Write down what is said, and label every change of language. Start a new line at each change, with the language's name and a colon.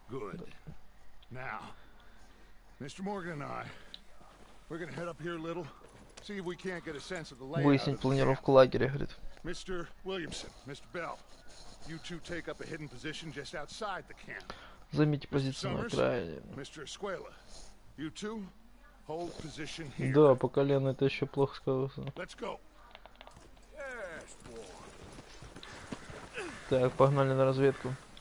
Russian: Выяснить планировку лагеря, говорит.
English: Mr. Williamson, Mr. Bell, you two take up a hidden position just outside the camp.
Russian: Займите позицию на окраине.
English: Mr. Escuela, you two hold position here.
Russian: Да, по колено это еще плохо сказано.
English: Let's go.
Russian: Так, погнали на разведку.